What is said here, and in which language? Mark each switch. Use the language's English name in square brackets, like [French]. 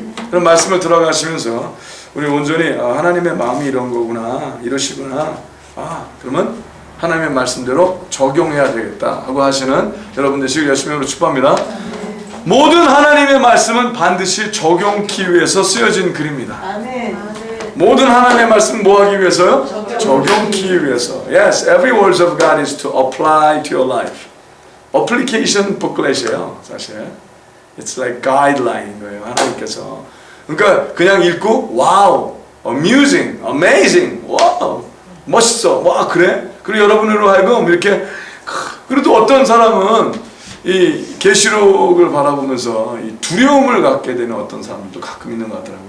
[Korean] 그런 말씀을 들어가시면서 우리 온전히 하나님의 마음이 이런 거구나, 이러시구나, 그러면 하나님의 말씀대로 적용해야 되겠다 하고 하시는 여러분 되시길 예수의 이름으로 축복합니다. 모든 하나님의 말씀은 반드시 적용하기 위해서 쓰여진 글입니다. 모든 하나님의 말씀 뭐 하기 위해서요? 적용하기 위해서. [English] Yes, every word of God is to apply to your life. [Korean] Application booklet이에요, 사실. [English] It's like [Korean] guideline인 거예요, 하나님께서. 그러니까 그냥 읽고 와우, amusing, amazing, 와우, 멋있어, 와 그래? 그리고 여러분으로 하여금 이렇게. 그래도 어떤 사람은 이 계시록을 바라보면서 이 두려움을 갖게 되는 어떤 사람도 가끔 있는 것 같더라고요.